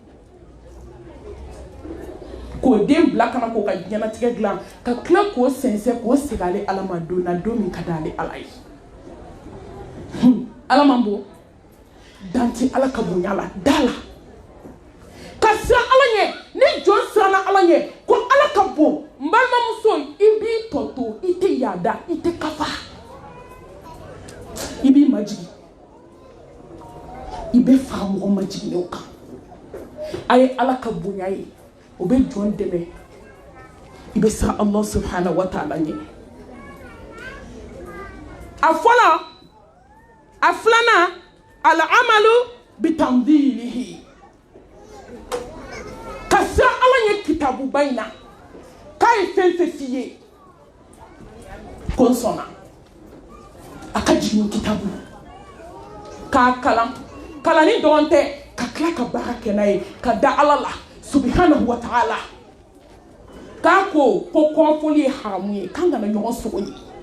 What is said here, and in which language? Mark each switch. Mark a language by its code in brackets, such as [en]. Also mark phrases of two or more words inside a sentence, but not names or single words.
[bm] k'o den bila kana k'o ka diɲɛnatigɛ dilan ka tila k'o sɛnsɛn k'o segin ale Ala ma don na don min ka di ale Ala ye Ala man bon dan tɛ Ala ka bonya la da la ka siran Ala ɲɛ ni jɔn siranna Ala ɲɛ ko Ala ka bon n balimamuso i b'i tɔ to i tɛ yaada i tɛ kafa i b'i majigi i bɛ fara mɔgɔ majiginenw kan a ye Ala ka bonya ye o bɛ jɔn dɛmɛ i bɛ siran [ar] الله سبحانه وتعالى [bm] ɲɛ a fɔlɔ a filanan [ar] العمل بتنزيله [bm] ka siran Ala ɲɛ kitabuba in na k'a ye fɛn fɛn f'i ye ko n sɔnna a ka jigin kitabu k'a kalan kalani dɔrɔn tɛ ka tila ka baara kɛ n'a ye ka da Ala la [ar] سبحانه وتعالى [bm] k'a ko kɔnfoli ye haramu ye k'an kana ɲɔgɔn sogo ye